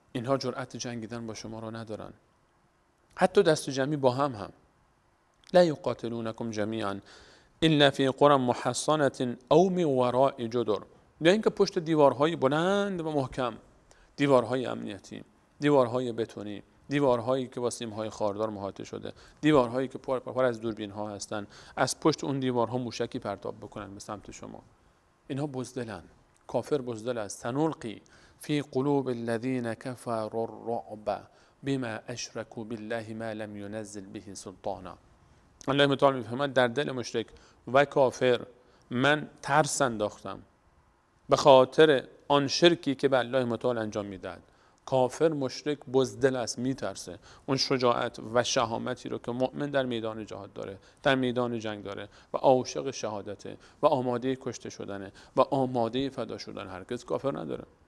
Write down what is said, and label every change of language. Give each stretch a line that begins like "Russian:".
Persian: اینها جرأت جنگیدن با شما رو ندارن. حتی دست جمعی با هم
Arabic: لا یقاتلونکم جمیعا الا فی قرى محصنة او من وراء جدر،
Persian: یا اینکه پشت دیوارهای بلند و محکم، دیوارهای امنیتی، دیوارهای بتونی، دیوارهایی که با سیم‌های خاردار محاطه شده، دیوارهایی که پر از دوربین‌ها هستن، از پشت اون دیوارها موشکی پرتاب بکنن به سمت شما. اینها بزدلن. کافر بزدل است.
Arabic: سنلقی فی قلوب الذین کفروا الرعب بما اشركوا بالله ما لم ينزل به سلطانا.
Persian: الله متعال میفهمد در دل مشرک و کافر من ترس انداختم به خاطر آن شرکی که به الله متعال انجام میداد. کافر مشرک بزدل است، میترسه. اون شجاعت و شهامتی رو که مؤمن در میدان جهاد داره، در میدان جنگ داره و عاشق شهادته و آماده کشته شدنه و آماده فدا شدن، هرگز کافر نداره.